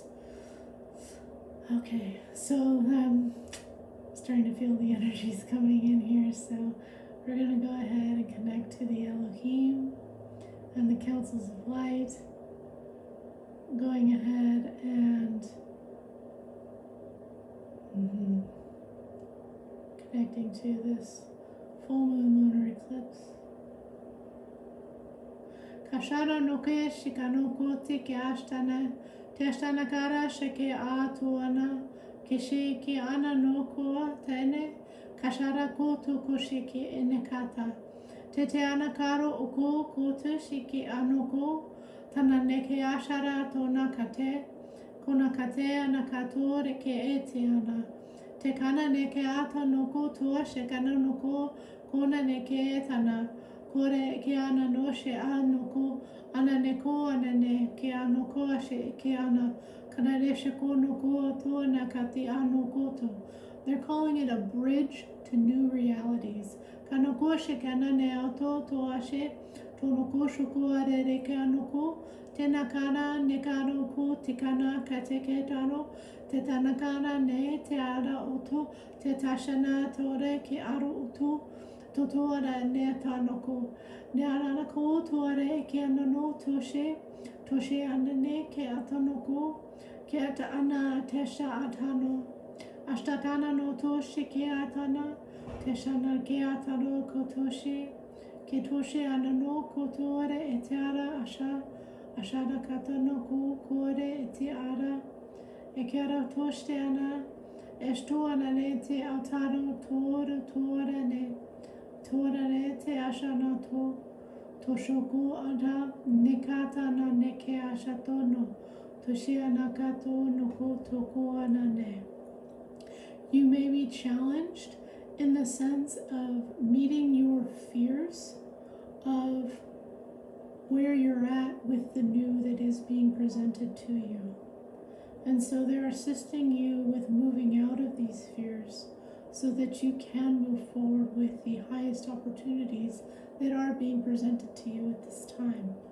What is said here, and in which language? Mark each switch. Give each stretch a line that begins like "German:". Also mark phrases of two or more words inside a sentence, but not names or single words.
English: Okay, so I'm starting to feel the energies coming in here, so we're going to go ahead and connect to the Elohim and the councils of light, going ahead and connecting to this full moon lunar eclipse. Kashara noke shikano kote ke ashtana te ashtana kara sheke atuana keshe ke ana noko tene kashara koto kosheke enekata te te ana karo oko koto sheke anoko tana neke ashara tona kate kona kate ana kato reke ete ana te kana neke ata noko tua shekana noko kona neke etana kore ke ana no she anoko ana neko ana ne ke anoko ashe ke ana kana re she ko noko to na kati anoko to. They're calling it a bridge to new realities. Kanoko she kana ne auto to ashe to noko shoko are re ke anoko te nakana ne kanoko tikana kate ke tano te tanakana ne te ara oto te tashana tore ke aro oto Totora ne tanoko. Ne aranako tore ke anano toshe. Toshe anane ke atanoko. Ke ata ana tesha atano. Ashtatana no toshe ke atana. Teshana ke atano kotoshe. Ke toshe anano kotore etiara asha. Ashada katanoko kore etiara. Ekera toshe ana. Esto anane te atano tore ne. Torare te ashana to toshoku ada nekata na neke ashatono toshia nakato noko toko anane. You may be challenged in the sense of meeting your fears of where you're at with the new that is being presented to you. And so they're assisting you with moving out of these fears, so that you can move forward with the highest opportunities that are being presented to you at this time.